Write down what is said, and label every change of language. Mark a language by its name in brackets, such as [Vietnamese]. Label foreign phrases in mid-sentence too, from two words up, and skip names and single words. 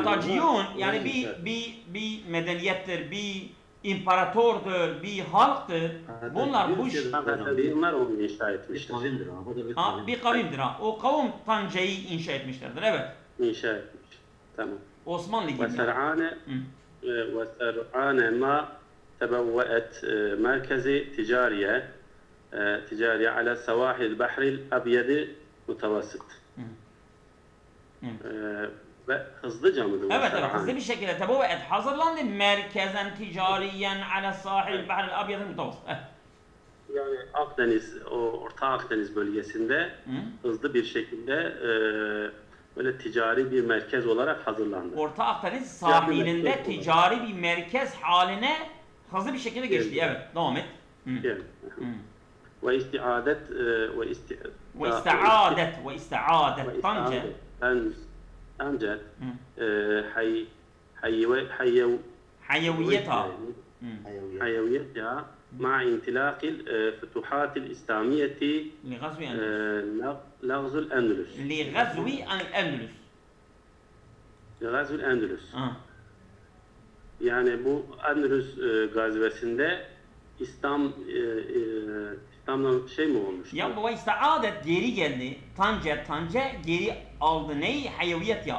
[Turkish] Kartaciyun yani Orayı inşa bir medeniyettir, bir imparatordur, bir halktır. Bunlar bu Kartaciyunlar onu inşa Bir etmiştir. kavimdir ha. Bu da bir ha, kavimdir. bir kavimdir ha. O kavim Tance'yi inşa etmişlerdir. Evet. İnşa etmiş. Tamam. Osmanlı gibi. [Arabic] وسرعان وسرعان ما تبوأت مركز تجارية على سواحل البحر الأبيض المتوسط. [Turkish] Ve hızlıca mıdır? Evet, وسرعان? hızlı bir şekilde tebavvet hazırlandı. [Arabic] مركزا تجاريا على ساحل البحر الأبيض المتوسط. [Turkish] Yani Akdeniz, o Orta Akdeniz bölgesinde hızlı bir şekilde böyle ticari bir merkez olarak hazırlandı. Orta Akdeniz sahilinde ticari bir merkez haline hızlı bir şekilde geçti. Evet, devam et. [Arabic] Evet. واستعادت واستعادت طنجة. أنجت حيويتها. حيويتها مع انطلاق الفتوحات الإسلامية لغزو الأندلس. لغزو الأندلس. لغزو الأندلس. غزو الأندلس. [Turkish] Yani bu Endülüs gazvesinde İslam'dan şey mi olmuş? Ya bu istaadet geri geldi. Tanca geri aldı. Neyi? Hayviyet ya.